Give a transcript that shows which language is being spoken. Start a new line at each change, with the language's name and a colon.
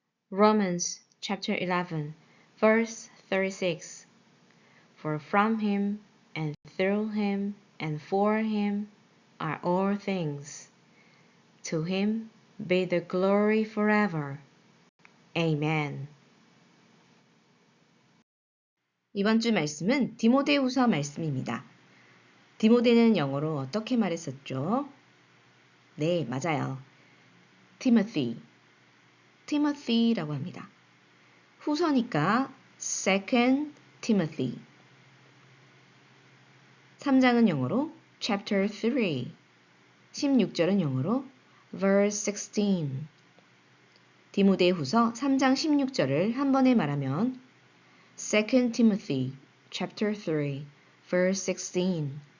English: Romans chapter 11, verse 36. For from him and through him and for him are all things. To him be the glory forever. Amen.
Korean: 이번 주 말씀은 디모데후서 말씀입니다. 디모데는 영어로 어떻게 말했었죠? 네, 맞아요. Timothy라고 합니다. 후서니까 Second Timothy. 3장은 영어로 Chapter 3. 16절은 영어로 Verse 16. 디모데후서 3장 16절을 한 번에 말하면
English: Second Timothy chapter 3 verse 16.